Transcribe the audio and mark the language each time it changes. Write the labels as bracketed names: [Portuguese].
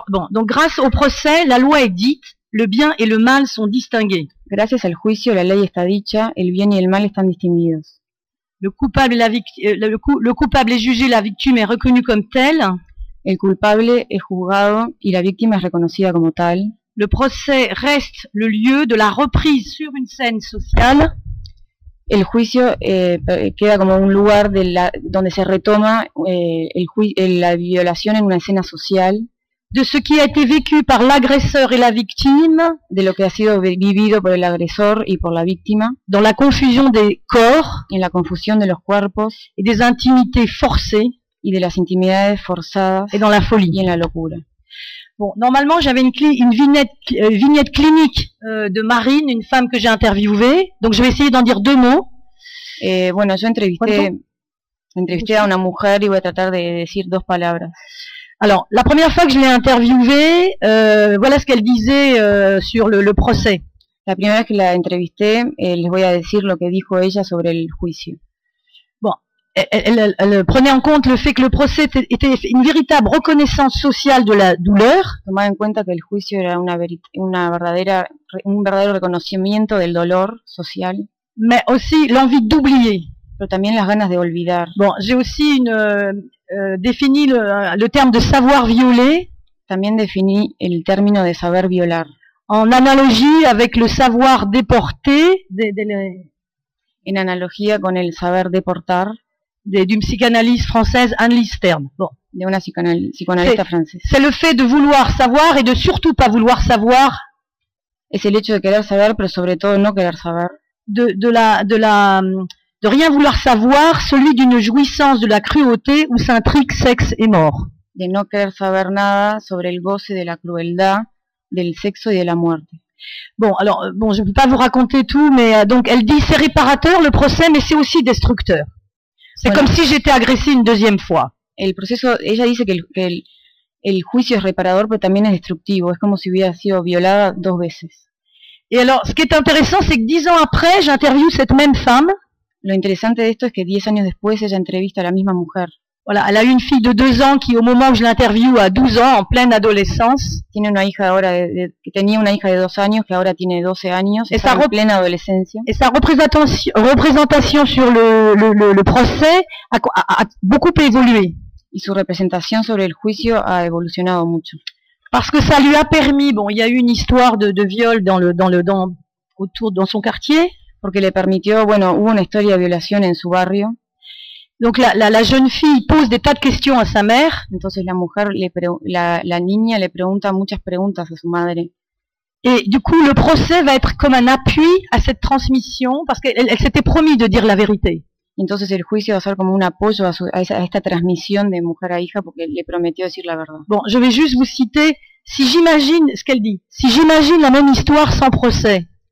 [French] Donc grâce au procès, la loi est dite, le bien et le mal sont distingués. [Spanish] Gracias al juicio, la ley está dicha, el bien y el mal están distinguidos. [French] Le coupable est jugé, la victime est reconnue comme telle. [Spanish] El culpable es juzgado y la víctima es reconocida como tal. [French] Le procès reste le lieu de la reprise sur une scène sociale. [Spanish] El juicio queda como un lugar de la, donde se retoma la violación en una escena social. [French] De ce qui a été vécu par l'agresseur et la victime. [Spanish] De lo que ha sido vivido por el agresor y por la víctima. [French] Dans la confusion des corps. [Spanish] En la confusión de los cuerpos. [French] Et des intimités forcées. [Spanish] Y de las intimidades forzadas. [French] Et dans la folie. [Spanish] Y en la locura. [French] Bon, normalement, j'avais une vignette clinique de Marine, une femme que j'ai interviewée. Donc, je vais essayer d'en dire deux mots. [Spanish] Bueno, yo entrevisté a una mujer y voy a tratar de decir dos palabras. [French] Alors, la première fois que je l'ai interviewée, voilà ce qu'elle disait sur le procès. La première fois que je l'ai [Spanish] entrevistée, les voy a decir lo que dijo ella sobre el juicio. [French] Bon, elle prenait en compte le fait que le procès était une véritable reconnaissance sociale de la douleur. [Spanish] Tomaba en cuenta que el juicio era un verdadero reconocimiento del dolor social. [French] Mais aussi l'envie d'oublier. [Spanish] Pero también las ganas de olvidar. [French] Bon, j'ai aussi une défini le terme de savoir violer. [Spanish] También défini el término de saber violar. [French] En analogie avec le savoir déporter. [Spanish] En analogía con el saber deportar. [French] D'une psychanalyste française, Annelise Stern. [Spanish] Bon. De una psicoanalista française. [French] C'est le fait de vouloir savoir et de surtout pas vouloir savoir. [Spanish] Es el hecho de querer saber, pero sobre todo no querer saber. [French] De rien vouloir savoir, celui d'une jouissance de la cruauté où s'intrigue sexe et mort. [Spanish] De no querer saber nada sobre el goce de la crueldad, del sexo y de la muerte. [French] Bon, alors, bon, je ne peux pas vous raconter tout, mais donc elle dit c'est réparateur le procès, mais c'est aussi destructeur. C'est voilà. Comme si j'étais agressée une deuxième fois. [Spanish] El proceso, ella dice que el juicio es reparador, pero también es destructivo. Es como si hubiera sido violada dos veces. [French] Et alors, ce qui est intéressant, c'est que 10 ans après, j'interviewe cette même femme. [Spanish] Lo interesante de esto es que 10 años después ella entrevista a la misma mujer. [French] Voilà, elle a une fille de 2 ans qui, au moment où je l'interviewe, a 12 ans, en pleine adolescence. [Spanish] Tiene una hija ahora que tenía una hija de 2 años que ahora tiene 12 años. Está en plena adolescencia. [French] Et sa représentation sur le procès a beaucoup évolué. [Spanish] Y su representación sobre el juicio ha evolucionado mucho. [French] Parce que ça lui a permis. Bon, il y a eu une histoire de viol dans son quartier. [Spanish] Porque le permitió, bueno, hubo una historia de violación en su barrio. [French] Donc la jeune fille pose des tas de questions à sa mère. [Spanish] Entonces la mujer, la niña le pregunta muchas preguntas a su madre. [French] Et du coup, le procès va être comme un appui à cette transmission, parce qu'elle s'était promis de dire la vérité. [Spanish] Entonces el juicio va a ser como un apoyo a esta transmisión de mujer a hija, porque le prometió decir la verdad. [French] Bon, je vais juste vous citer, si j'imagine ce qu'elle dit, si j'imagine la même histoire sans procès,